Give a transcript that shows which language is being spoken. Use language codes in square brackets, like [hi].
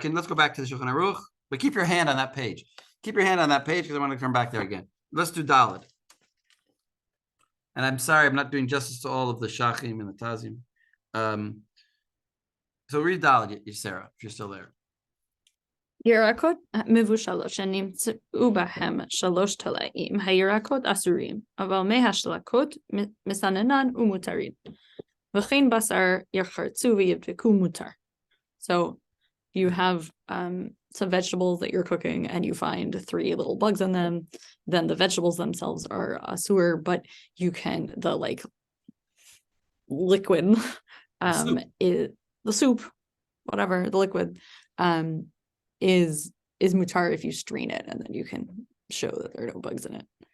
[en] Let's go back to the Shulchan Aruch, but keep your hand on that page. Keep your hand on that page because I want to come back there again. Let's do Dalet. And I'm sorry, I'm not doing justice to all of the Shachim and the Tazim. So read Dalet, Sarah, if you're still there. [he] ירקות מבושלות שנמצאו בהם 3 תולעים, הירקות אסורים, אבל מהשלקות מסננן ומותרים. וכן בשר יחרצו ויבדקו מותר. [en] So you have some vegetables that you're cooking and you find 3 little bugs in them, then the vegetables themselves are asur, but you can, the liquid, the soup, whatever, the liquid, is mutar if you strain it, and then you can show that there are no bugs in it.